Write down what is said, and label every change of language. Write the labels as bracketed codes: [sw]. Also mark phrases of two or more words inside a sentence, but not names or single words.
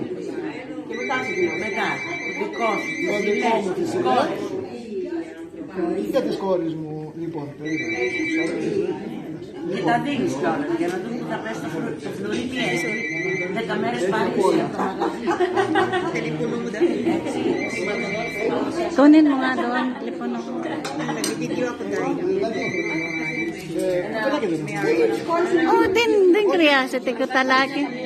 [el] Μετά, το δικό μου τη σειρά και της κόρης μου, λοιπόν, Και τα δίνεις τώρα, για να δούμε τι θα πέσει στο φλουρί και 10 μέρες πάλι σε [tl] Kunin mo nga doon, telepono ko. Oh, din curiosity ko talaga.